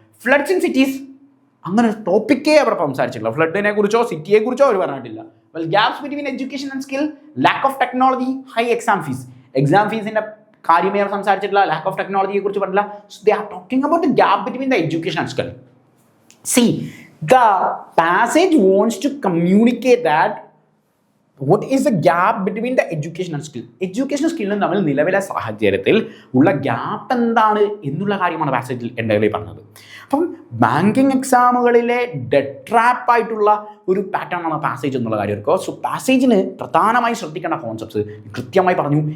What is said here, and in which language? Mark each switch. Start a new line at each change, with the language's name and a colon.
English: floods in cities,
Malayalam: അങ്ങനെ ടോപ്പിക്കേ അവർ സംസാരിച്ചിട്ടില്ല. ഫ്ലഡിനെ കുറിച്ചോ സിറ്റിയെ കുറിച്ചോ അവർ പറഞ്ഞിട്ടില്ല.
English: Well, gaps between education and skill, lack of technology, high exam fees.
Malayalam: Exam ഫീസിൻ്റെ കാര്യമേ അവർ സംസാരിച്ചിട്ടില്ല. ലാക്ക് ഓഫ് ടെക്നോളജിയെ കുറിച്ച് പറഞ്ഞില്ല.
English: So they are talking about the gap between the education and skill. See, the passage wants to communicate that what is the gap between the education and skill?
Malayalam: Education സ്കില്ലും തമ്മിൽ നിലവിലെ സാഹചര്യത്തിൽ ഉള്ള gap എന്താണ് എന്നുള്ള കാര്യമാണ് പാസേജിൽ എൻ്റെ പറഞ്ഞത്. അപ്പം ബാങ്കിങ് എക്സാമുകളിലെ ഡെഡ് ട്രാപ്പ് ആയിട്ടുള്ള ഒരു പാറ്റേൺ ആണ് പാസേജ് എന്നുള്ള കാര്യം ഓർക്കുക. സോ പാസേജിന് പ്രധാനമായി ശ്രദ്ധിക്കേണ്ട കോൺസെപ്റ്റ്സ് കൃത്യമായി പറഞ്ഞു.